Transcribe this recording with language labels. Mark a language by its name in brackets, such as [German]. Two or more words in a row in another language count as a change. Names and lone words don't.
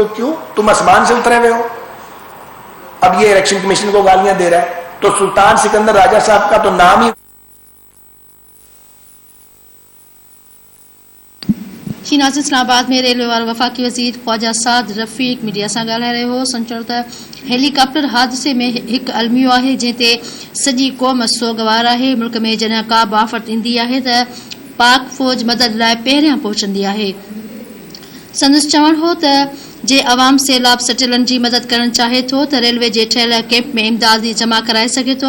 [Urdu] کیوں؟ تم آسمان سے اترے ہوئے ہو. اب یہ الیکشن کمیشن کو گالیاں دے رہا ہے, تو سلطان سکندر راجہ صاحب کا تو نام ہی. ناظرین, اسلام آباد میں ریلوے وار وفاقی وزیر خواجہ سعد رفیق میڈیا سے [Sindhi] ॻाल्हाए रहियो हो. संचो त हेलीकॉप्टर हादसे में हिकु अलमियो आहे जंहिं ते सॼी क़ौम सोगवार आहे. मुल्क में जॾहिं का बि आफ़त ईंदी आहे त पाक फ़ौज मदद लाइ पहिरियां पहुचंदी आहे. संदसि चवणु हो त जे अवाम सैलाब सटियलनि जी मदद करणु चाहे थो त रेलवे जे ठहियल कैंप में इमदादी जमा कराए सघे थो.